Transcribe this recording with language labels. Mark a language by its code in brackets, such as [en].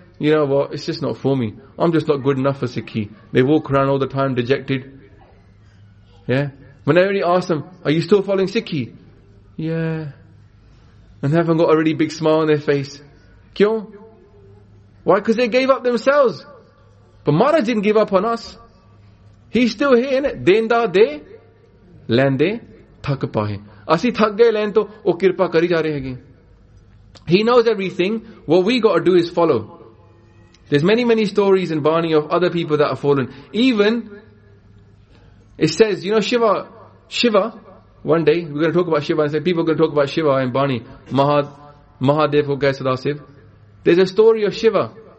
[en] You know what, it's just not for me. I'm just not good enough for Sikhi. They walk around all the time dejected. Yeah? When I really ask them, are you still following Sikhi? Yeah. And they haven't got a really big smile on their face. Kyo? Why? Because they gave up themselves. But Maharaj didn't give up on us. He's still here, innit? [pa] ਦੇਂਦਾ ਦੇ, ਲੈਂਦੇ, ਥੱਕ ਪਾਹੇ। ਅਸੀ ਥੱਕ ਗਏ ਲੈਣ ਤੋ, ਓ ਕਿਰਪਾ ਕਰੀ ਜਾ ਰਹੇ ਹੈਂ। [en] He knows everything. What we got to do is follow. There's many, many stories in Bani of other people that have fallen. Even, it says, you know, Shiva, one day, we're going to talk about Shiva, and say, people are going to talk about Shiva in Bani. [pa] Mahadev ko kahe sadasiv. [en] There's a story of Shiva.